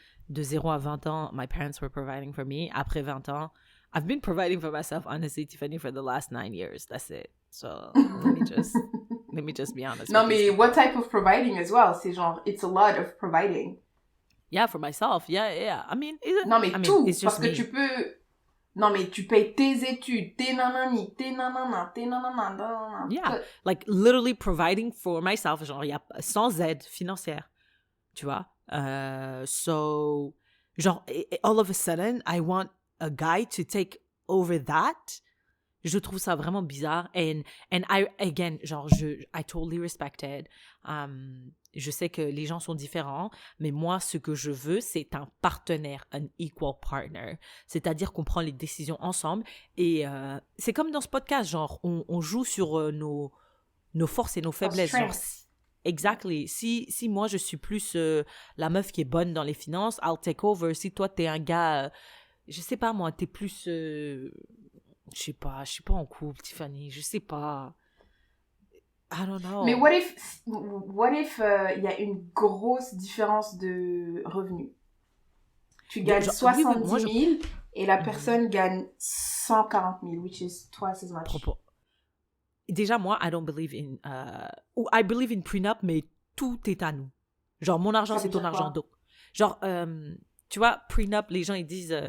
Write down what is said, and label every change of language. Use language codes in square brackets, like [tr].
[fr] De 0 à 20 ans, [en] my parents were providing for me. [fr] Après 20 ans, [en] I've been providing for myself, honestly, Tiffany, for the last 9 years. That's it. So, let me just be honest. [fr] Non, mais [en] what type of providing as well? [fr] C'est genre, [en] it's a lot of providing. Yeah, for myself. Yeah. I mean, [fr] tout, [en] it's just [fr] parce que tu peux... Non, mais tu payes tes études, tes nanani, tes nanana. [en] Yeah, like literally providing for myself, [fr] genre, sans aide financière, tu vois. [en] So, genre, all of a sudden, I want a guy to take over that. [fr] Je trouve ça vraiment bizarre. [en] And I totally respect it. [fr] Je sais que les gens sont différents, mais moi, ce que je veux, c'est un partenaire, un [en] equal partner. [fr] C'est-à-dire qu'on prend les décisions ensemble. Et c'est comme dans ce podcast, genre, on joue sur nos forces et nos faiblesses. Genre, [en] strengths. exactly. [fr] Si moi, je suis plus la meuf qui est bonne dans les finances, [en] I'll take over. [fr] Si toi, t'es un gars, je sais pas moi, t'es plus, je sais pas en couple, Tiffany, je sais pas. [en] I don't know. [fr] Mais [en] what if [fr] il y a une grosse différence de revenus? Tu gagnes Genre, 70 moi, 000 et la personne gagne 140 000, [en] which is twice as much. [fr] Déjà, moi, [en] I don't believe in... [fr] ou [en] I believe in prenup, [fr] mais tout est à nous. Genre, mon argent, c'est ton argent. Donc, genre, tu vois, prenup, les gens, ils disent...